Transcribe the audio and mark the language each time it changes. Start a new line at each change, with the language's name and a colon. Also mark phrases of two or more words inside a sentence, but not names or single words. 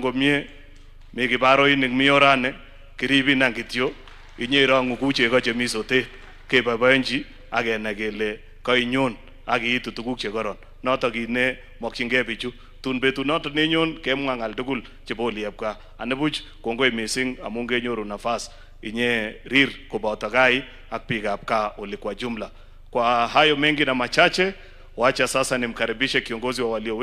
Kalenjin: komie mi kibaroinik mi orane kiribin ang kityo inyerongu ku chego chemi sotet keboiboenchi ak kenai kele kainyon ak iitu tuguk chekoron notok ine mokyingei bichu tun betu noton nenyon kemwa ngal tugul chebo oliepka anibuch kongoi mising amun kenyoru nafas inye rir koboto gai ak biikab kaa oli
Swahili: kwa jumla. Kwa hayo mengi na machache, wacha sasa nimkaribishe kiongozi wa walio wengi.